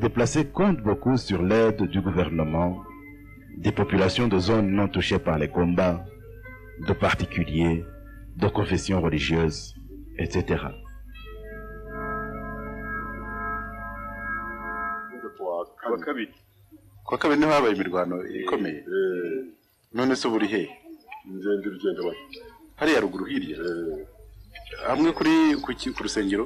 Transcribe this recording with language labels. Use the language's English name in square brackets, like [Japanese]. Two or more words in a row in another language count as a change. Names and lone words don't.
[French] déplacés comptent beaucoup sur l'aide du gouvernement, des populations de zones non touchées par les combats, de particuliers, de confessions religieuses, etc. [Kinyarwanda] Kwa kabiri niho habaye imirwano ikomeye. None se buri he? Nzende rugenda bati. Hariya ruguru hirya. Hamwe kuri ku rusengero.